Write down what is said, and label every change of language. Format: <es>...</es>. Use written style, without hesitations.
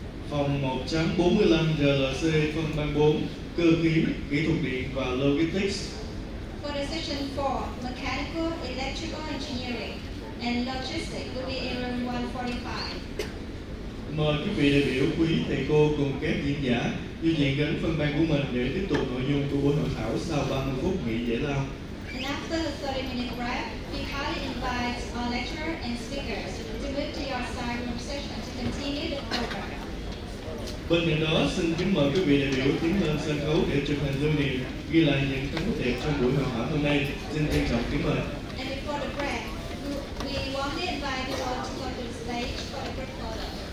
<vi>Phòng 1.45 RLC phân ban 4 cơ khí, kỹ thuật điện và logistics.</vi> <en>For the session 4, mechanical, electrical engineering and logistics will be in room 145.</en> <vi>Mời quý vị đại biểu, quý thầy cô cùng các diễn giả di chuyển đến phân ban của mình để tiếp tục nội dung của buổi hội thảo sau 30 phút nghỉ giải lao.</vi> <en>And after the 30-minute break, we kindly invite our lecturer and speakers to move to your side room session to continue the program.</en> <vi>Bên cạnh đó, xin kính mời quý vị đại biểu tiến lên sân khấu để chụp hình lưu niệm ghi lại những khoảnh khắc đẹp trong buổi hội thảo hôm nay. Xin trân trọng kính mời.</vi> <en>And before the break, we warmly invite you all to go to the stage for a group photo.</en>